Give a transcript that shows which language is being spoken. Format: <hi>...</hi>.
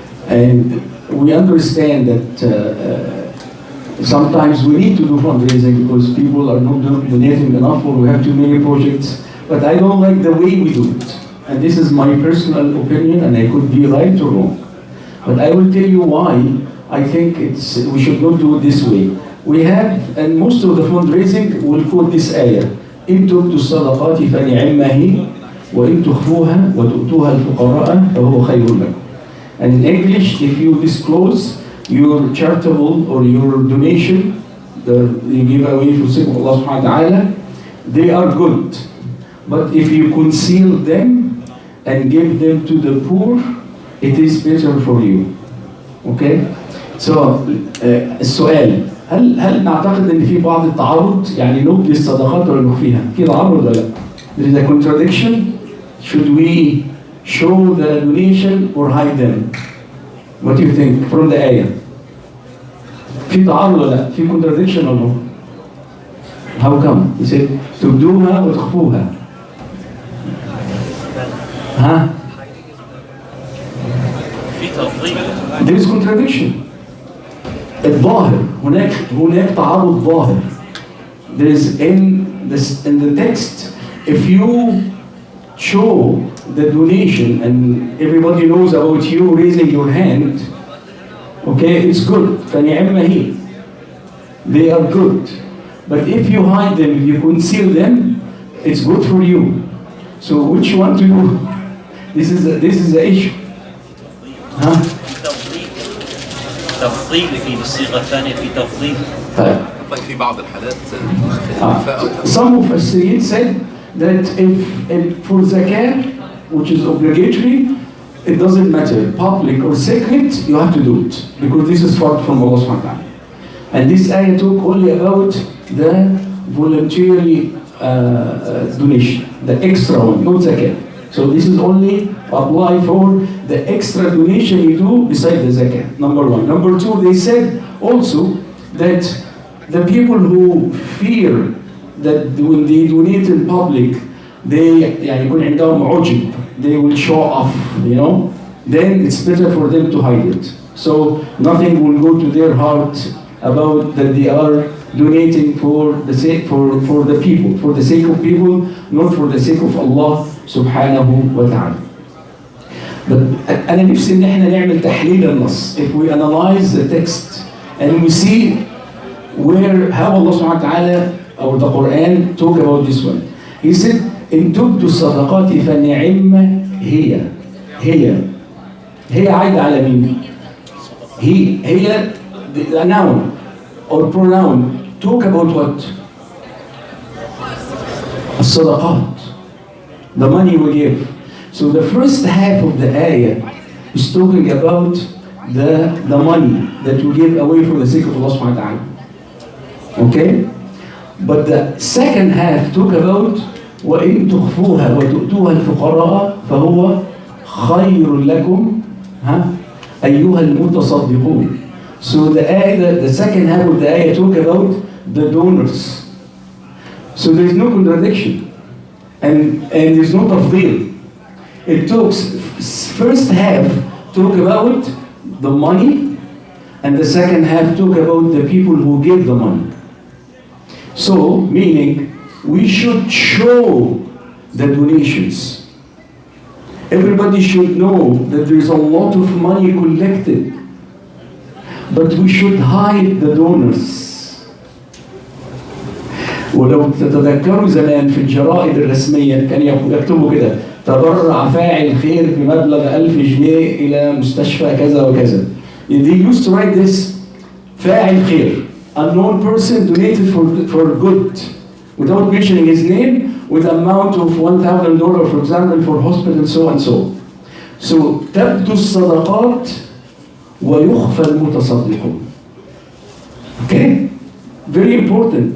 <en>And we understand that sometimes we need to do fundraising because people are not donating enough or we have too many projects, but I don't like the way we do it. And this is my personal opinion, and I could be right or wrong. But I will tell you why I think we should not do it this way. We have, and most of the fundraising will quote this ayah,</en> <ar>إن تبدوا الصدقات فنعمها هي وإن تخفوها وتؤتوها الفقراء فهو خير لكم.</ar> <en>And in English, if you disclose your charitable or your donation, you give away for sake of Allah subhanahu wa ta'ala, they are good. But if you conceal them and give them to the poor, it is better for you. Okay?</en> <ar>So, السؤال، هل نعتقد ان في بعض التعارض؟ يعني نبدي الصدقات ولا نخفيها؟ في تعارض ولا لا؟</ar> <en>There is a contradiction. Should we show the donation or hide them? What do you think from the ayah?</en> <ar>في تعارض ولا لا؟ في</ar> <en>contradiction or no? How come? He said</en> <ar>تبدوها وتخفوها. ها؟ في تفضيل.</ar> <en>There is contradiction.</en> <ar>الظاهر هناك تعارض ظاهر.</ar> <en>There is in the text, if you show the donation and everybody knows about you raising your hand, okay, it's good.</en> <ar>فنعمها هي.</ar> <en>They are good. But if you hide them, if you conceal them, it's good for you. So which one to do? This is the issue.</en> <ar>ها؟ تفضيل في بالصيغة الثانية في تفضيل. طيب في بعض الحالات</ar> <en>Some of us said that if for zakat, which is obligatory, it doesn't matter, public or secret, you have to do it because this is far from Allah subhanahu wa ta'ala. And this ayah talk only about the voluntary donation, the extra one, not zakat. So this is only apply for the extra donation you do beside the zakat, number one. Number two, they said also that the people who fear that when they donate in public,</en> <ar>يعني يكون عندهم عجب,</ar> <en>they will show off, you know, then it's better for them to hide it. So nothing will go to their heart about that they are donating for the sake for the people, for the sake of people, not for the sake of Allah subhanahu wa ta'ala. But</en> <ar>أنا نفسي إن إحنا نعمل تحليل النص.</ar> <en>If we analyze the text and we see how Allah subhanahu wa ta'ala or the Quran talk about this one. He said,</en> <ar>إن تبدوا الصدقات فنعمها هي عايدة على مين؟ هي</ar> <en>the noun or pronoun. Talk about what?</en> <ar>الصدقات,</ar> <en>the money we give. So the first half of the ayah is talking about the money that we give away for the sake of Allah subhanahu wa ta'ala. Okay? But the second half talk about</en> <ar>وَإِن تُخْفُوهَا وَتُؤْتُوهَا الْفُقَرَاءَ فَهُوَ خَيْرٌ لَكُمْ أَيُّهَا الْمُتَصَدِّقُونَ.</ar> <en>So the second half of the ayah talk about the donors. So there is no contradiction. And there's no tafdeel. It talks, first half talk about the money, and the second half talk about the people who give the money. So, meaning, we should show the donations. Everybody should know that there is a lot of money collected, but we should hide the donors.</en> <ar>ولو تتذكروا زمان في الجرائد الرسمية كان يكتبوا كده تبرع فاعل خير بمبلغ 1000 جنيه إلى مستشفى كذا وكذا.</ar> <en>They used to write this</en> <ar>فاعل خير,</ar> <en>unknown person donated for good, without mentioning his name, with amount of $1,000, for example, for hospital, so and so. So</en> <ar>تبدو الصدقات ويخفى المتصدقون.</ar> <en>Okay? Very important.</en>